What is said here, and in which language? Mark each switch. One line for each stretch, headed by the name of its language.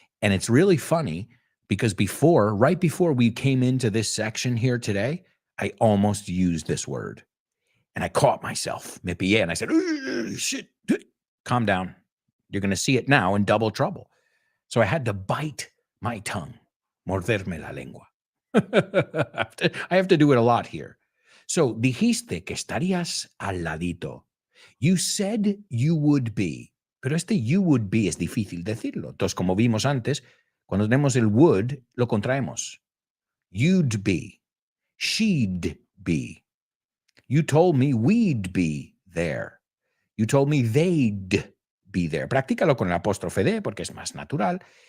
English: And it's really funny because right before we came into this section here today, I almost used this word. And I caught myself,
Spanish: me pillé,
English: and I said, shit, calm down. You're going to see it now in double trouble. So I had to bite my tongue,
Spanish: morderme la lengua.
English: I have to do it a lot here. So,
Spanish: dijiste que estarías al ladito.
English: You said you would be.
Spanish: Pero este you would be es difícil decirlo. Entonces, como vimos antes, cuando tenemos el would, lo contraemos.
English: You'd be. She'd be. You told me we'd be there. You told me they'd be there.
Spanish: Practícalo con el apóstrofe de porque es más natural.